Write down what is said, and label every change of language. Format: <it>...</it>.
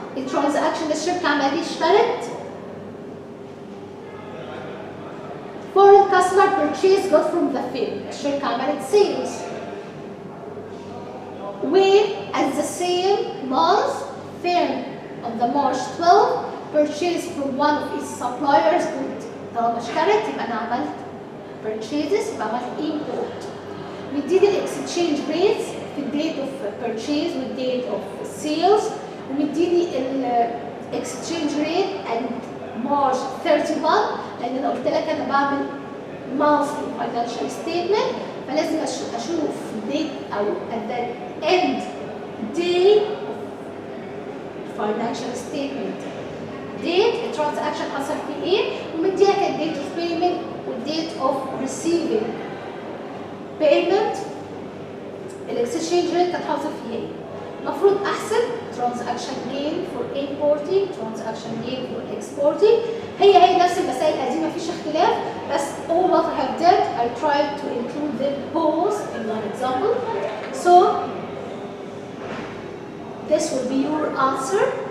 <ar>الترانزاكشن الشركه عملت اشترت</ar> <en>foreign customer purchased goods from the firm.</en> <ar>الشركه عملت</ar> <en>sales where at the same month firm on the March 12 purchased from one of its suppliers good.</en> <ar>طالما اشترت يبقى انا عملت purchases يبقى عملت import. مديني الاكسشينج ريتس في الديت اوف purchase والديت اوف sales، ومديني الاكسشينج ريت</ar> <en>and March 31</en> <ar>لان انا قلت لك انا بعمل</ar> <en>monthly financial statement</en> <ar>فلازم اشوف date او</ar> <en>at the end day financial statement date</en> <ar>الترانزاكشن حصل فيه ايه، ومديها كان</ar> <en>date of payment والdate of receiving payment.</en> <ar>الاكسشينج ريت كانت حاصل فيه ايه. المفروض احسب</ar> <en>transaction gain for importing transaction gain for exporting.</en> <ar>هي نفس المسائل القديمه مفيش اختلاف، بس</ar> <en>all what I have done I tried to include them both in one example. So this will be your answer.</en>